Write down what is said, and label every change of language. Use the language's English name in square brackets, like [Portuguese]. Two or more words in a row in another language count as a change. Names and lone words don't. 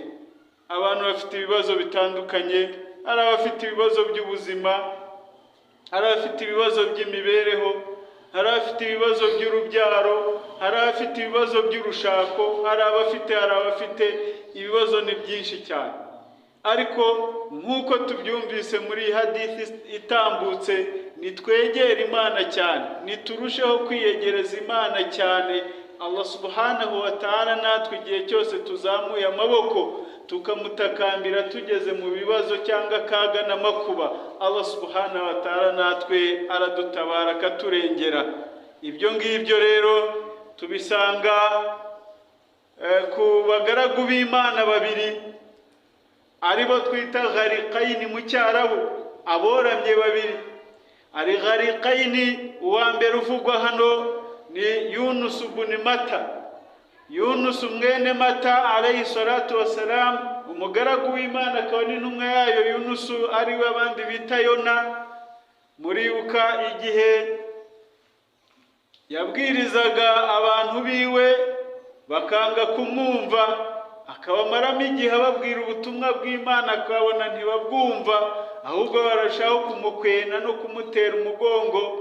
[Kinyarwanda] Abantu bafite ibibazo bitandukanye, hari abafite ibibazo by'ubuzima, hari abafite ibibazo by'imibereho, hari abafite ibibazo by'urubyaro, hari abafite ibibazo by'urushako, hari abafite ibibazo ni byinshi cyane. ariko nk'uko tubyumvise muri hadithi itambutse, nitwegera Imana cyane, niturusheho kwiyegereza Imana cyane. [Arabic] الله سبحانه وتعالى [Kinyarwanda] natwe igihe cyose tuzamuye amaboko tukamutakambira tugeze mu bibazo cyangwa akaga n'amakuba, [Arabic] الله سبحانه وتعالى [Kinyarwanda] natwe aradutabara akaturengera. Ibyo ngibyo rero tubisanga ku bagaragu b'Imana babiri aribo twita Ghariqaini mu Cyarabu, aboramye babiri. Ari Ghariqaini, uwa mbere uvugwa hano ni Yunus ibn Mata. Yunus mwene Mata [Arabic] عليه الصلاة والسلام, [Kinyarwanda] umugaragu w'Imana akaba n'intumwa yayo. Yunus ari we abandi bita Yona. Muribuka igihe yabwirizaga abantu biwe bakanga kumwumva, akabamaramo igihe ababwira ubutumwa bw'Imana, akabona ntibabwumva, ahubwo barashaho kumukwena no kumutera umugongo.